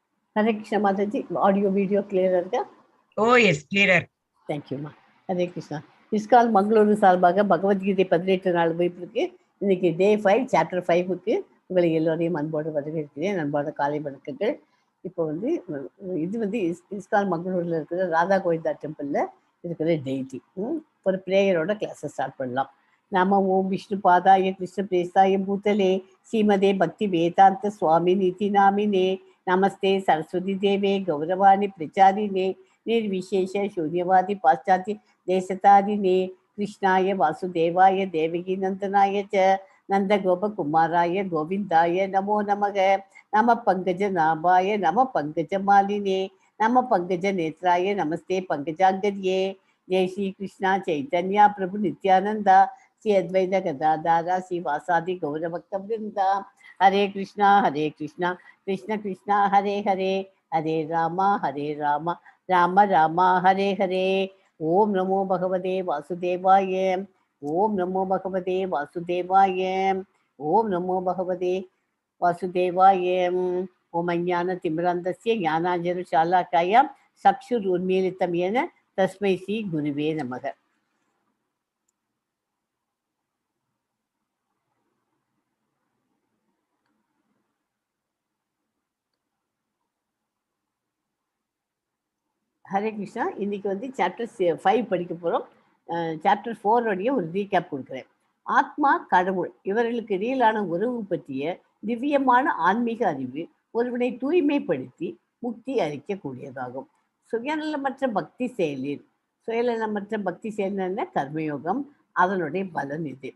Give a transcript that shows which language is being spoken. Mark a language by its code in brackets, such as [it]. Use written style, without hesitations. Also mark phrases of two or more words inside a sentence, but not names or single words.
[en] Hare Krishna Mataji, audio video clear? Oh yes, clearer. Thank you, ma. Hare Krishna. [ta] ISKCON சார்பாக பகவத்கீதை 18 நாள் வைப்பிற்கு இன்னைக்கு டே 5 சாப்டர் 5க்கு உங்களை எல்லோரையும் அன்போடு வரவேற்கிறேன். அன்பான காலை வணக்கங்கள். இப்போ இது ISKCON மங்களூரில் இருக்கிற ராதா கோவிந்தா டெம்பிளில் இருக்கிற டெய்டி ஒரு ப்ரேயரோட கிளாஸை ஸ்டார்ட் பண்ணலாம். [sa] नाम ओं विष्णु पादाय कृष्ण प्रेष्ठाय भूतले श्रीमते भक्ति वेदान्त स्वामि इति नामिने नमस्ते सरस्वती देवे गौरवाणी प्रचारिणे निर्विशेष शून्यवादी पाश्चात्य देशतारिणे कृष्णाय वासुदेवाय देवकी नंदनाय च नंद गोप कुमाराय गोविंदाय नमो नमः नमः पंकज नाभाय नमः पंकज मालिने नमः पंकज नेत्राय नमस्ते पंकजांगर्ये जय श्री कृष्णा चैतन्य प्रभु नित्यानंद श्री अद्वैत गदाधर श्री वासादि गौरभक्त वृंदा हरे कृष्णा कृष्ण कृष्ण हरे हरे हरे रामा राम राम हरे हरे ओम नमो भगवते वासुदेवाय ओम नमो भगवते वासुदेवाय ओम नमो भगवते वासुदेवाय ओम अज्ञानतिमिरान्धस्य ज्ञानाञ्जनशलाकाय चक्षुरुन्मीलितं येन तस्मै श्री गुरुवे नमः. [ta] ஹரே கிருஷ்ணா. இன்னைக்கு சாப்டர் 5 படிக்க போகிறோம். சாப்டர் 4 ஒரு ரீகேப் கொடுக்குறேன். ஆத்மா கடவுள் இவர்களுக்கு இடையிலான உறவு பற்றிய திவ்யமான ஆன்மீக அறிவு ஒருவனை தூய்மைப்படுத்தி முக்தி அளிக்கக்கூடியதாகும். சுயநலமற்ற பக்தி செயலில் கர்மயோகம் அதனுடைய பலன் இது.